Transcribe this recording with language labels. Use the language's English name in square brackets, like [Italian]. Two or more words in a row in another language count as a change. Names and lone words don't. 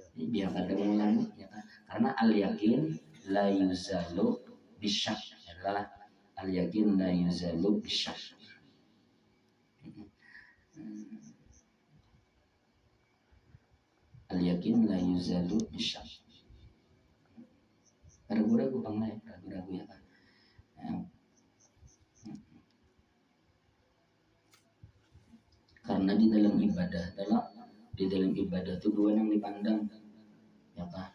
[Indonesian] Ya kan? Karena [Arabic] اليقين لا يزال بالشك [Indonesian] adalah [Arabic] اليقين لا يزال بالشك. اليقين لا يزال بالشك. [Indonesian] Ragu-ragu bang lah, ragu-ragu ya kan. Karena di dalam ibadah itu dua yang dipandang, ya kan.